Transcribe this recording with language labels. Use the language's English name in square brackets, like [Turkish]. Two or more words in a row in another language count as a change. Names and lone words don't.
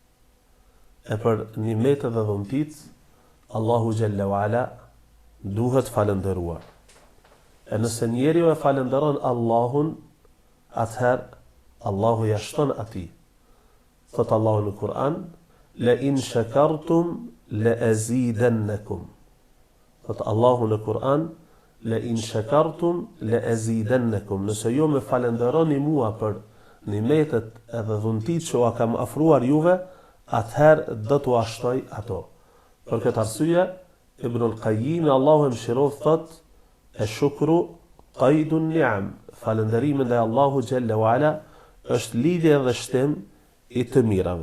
[Albanian] E për nimetet dhe dhuntit Allahu [Arabic] جل وعلا [Albanian] duhet falendëruar. E nëse njeriu e falenderon Allahun, atëherë Allahu ja shton atij. Thot Allahu në Kur'an: [Arabic] "لئن شكرتم لأزيدنكم." [Albanian] Thot Allahu në Kur'an: [Arabic] "لئن شكرتم لأزيدنكم." [Albanian] Nëse ju më falenderoni mua për nimetet edhe dhuntit që ua kam afruar juve, atëherë do t'u ashtoj ato. Për këtë arsye, Ibnul Qayyim Allahu e mëshiroft thot: [Arabic] "الشكر قيد النعم." [Albanian] Falënderimin ndaj Allahu [Arabic] جل وعلا [Albanian] është lidhje dhe shtim i të mirave.